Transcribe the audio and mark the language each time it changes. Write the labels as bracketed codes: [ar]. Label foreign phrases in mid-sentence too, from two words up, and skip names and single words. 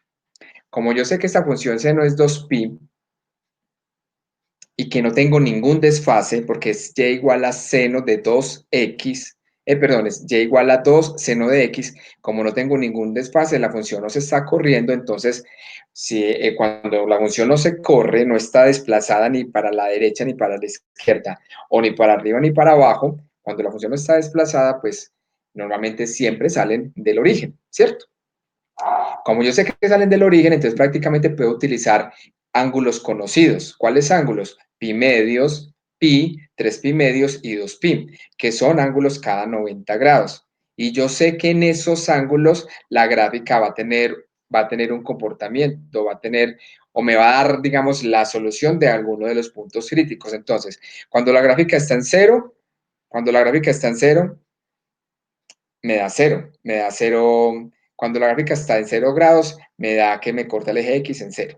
[es] Como yo sé que esta función seno es 2pi, y que no tengo ningún desfase, porque es y igual a seno de 2x, perdón, es y igual a 2 seno de x, como no tengo ningún desfase, la función no se está corriendo, entonces si, cuando la función no se corre, no está desplazada ni para la derecha ni para la izquierda, o ni para arriba ni para abajo, cuando la función no está desplazada, pues normalmente siempre salen del origen, ¿cierto? Como yo sé que salen del origen, entonces prácticamente puedo utilizar ángulos conocidos. ¿Cuáles ángulos? Pi medios, pi, 3 pi medios y 2 pi, que son ángulos cada 90 grados. Y yo sé que en esos ángulos la gráfica va a tener un comportamiento, va a tener o me va a dar, digamos, la solución de alguno de los puntos críticos. Entonces, cuando la gráfica está en cero, cuando la gráfica está en cero, me da cero, cuando la gráfica está en 0 grados, me da que me corta el eje X en cero.